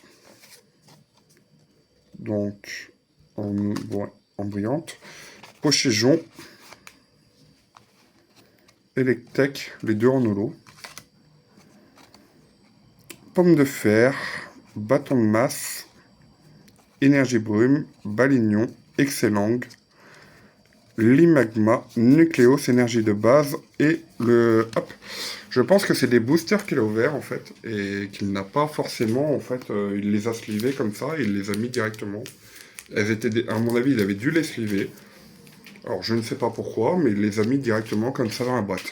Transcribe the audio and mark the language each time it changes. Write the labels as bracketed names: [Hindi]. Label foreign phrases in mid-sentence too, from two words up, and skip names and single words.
[French] Donc, en brillante. Pochéjon. Electek, les deux en holo. Pomme de fer. Bâton de masse. Énergie brume. Balignon. Excellang. Limagma. Nucléos, énergie de base. Et le... Hop. Je pense que c'est des boosters qu'il a ouverts, en fait. Et qu'il n'a pas forcément, en fait... il les a slivés comme ça. Il les a mis directement. Elles étaient... À mon avis, il avait dû les sliver. Alors, je ne sais pas pourquoi, mais il les a mis directement comme ça dans la boîte.